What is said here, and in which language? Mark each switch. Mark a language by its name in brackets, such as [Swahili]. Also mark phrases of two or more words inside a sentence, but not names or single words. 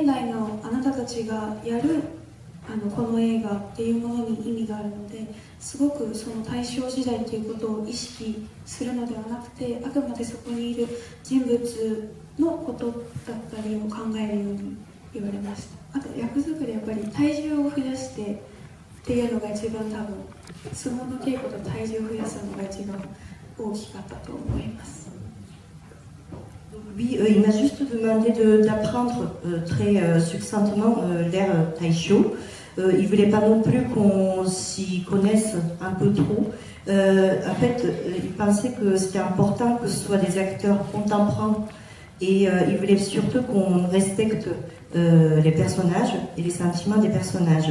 [Japanese] 代のあなたたちがやるこの映画っていうものに意味があるので、すごくその大正時代ということを意識するのではなくて、あくまでそこにいる人物のことだったりを考えるように言われました。あと役作り、やっぱり体重を増やしてっていうのが一番、多分相撲の稽古と体重を増やすのが一番大きかったと思います。 [French] Oui, il m'a juste demandé d'apprendre très succinctement l'ère Taisho. Il ne voulait pas non plus qu'on s'y connaisse un peu trop. En fait, il pensait que c'était important que ce soit des acteurs contemporains et il voulait surtout qu'on respecte les personnages et les sentiments des personnages.